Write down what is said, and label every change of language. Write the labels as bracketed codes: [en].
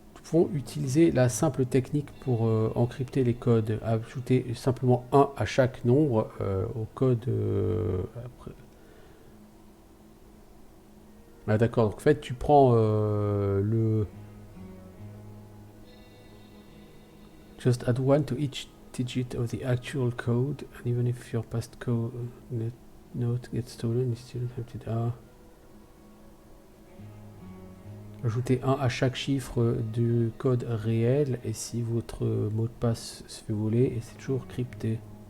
[fr] vont utiliser la simple technique pour encrypter les codes. Ajouter simplement 1 à chaque nombre au code. Après. Ah, d'accord, donc en fait tu prends le... [en] Just add 1 to each digit of the actual code, and even if your past code note gets stolen, it's still encrypted. Ah. [fr] Ajoutez 1 à chaque chiffre du code réel, et si votre mot de passe se fait voler, et c'est toujours crypté.